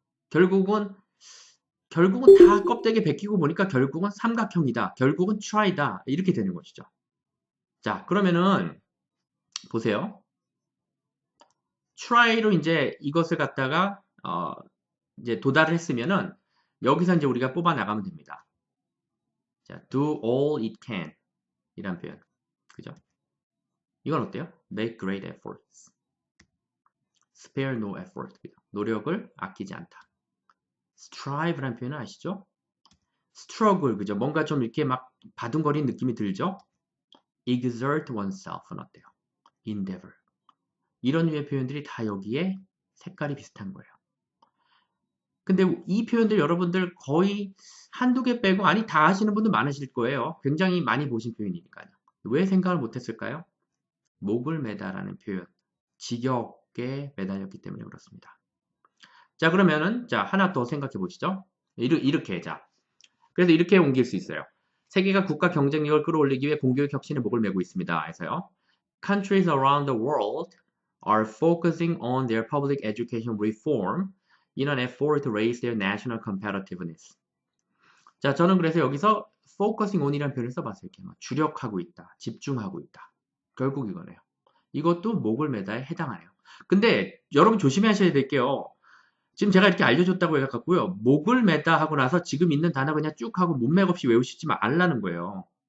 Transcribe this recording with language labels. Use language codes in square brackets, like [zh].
[ko] 결국은 다 껍데기 벗기고 보니까 결국은 삼각형이다. 결국은 try다. 이렇게 되는 것이죠. 자, 그러면은 보세요. try로 이제 이것을 갖다가 이제 도달을 했으면은 여기서 이제 우리가 뽑아 나가면 됩니다. [en] 자, do all it can 이란 표현. [ko] 그죠? 이건 어때요? make great efforts. spare no effort. 그죠? 노력을 아끼지 않다. strive라는 표현은 아시죠? struggle. 그죠? 뭔가 좀 이렇게 막 바둥거리는 느낌이 들죠? exert oneself 는 어때요? [en] endeavor. [ko] 이런 류의 표현들이 다 여기에 색깔이 비슷한 거예요. 근데 이 표현들 여러분들 거의 한두 개 빼고 아니 다 아시는 분들 많으실 거예요. 굉장히 많이 보신 표현이니까요. 왜 생각을 못했을까요? 목을 매다라는 표현. 직역에 매달렸기 때문에 그렇습니다. 자 그러면은 자 하나 더 생각해 보시죠. 이렇게 자 그래서 이렇게 옮길 수 있어요. 세계가 국가 경쟁력을 끌어올리기 위해 공교육 혁신에 목을 매고 있습니다. 해서요. [en] Countries around the world are focusing on their public education reform in an effort to raise their national competitiveness. [ko] 자, 저는 그래서 여기서 focusing on이라는 표현을 써봤어요. 이렇게 막 주력하고 있다, 집중하고 있다. 결국 이거네요. 이것도 목을 매다에 해당하네요. 근데 여러분 조심하셔야 될게요. 지금 제가 이렇게 알려줬다고 해갖고요. 목을 매다 하고 나서 지금 있는 단어 그냥 쭉 하고 문맥 없이 외우시지 말라는 거예요.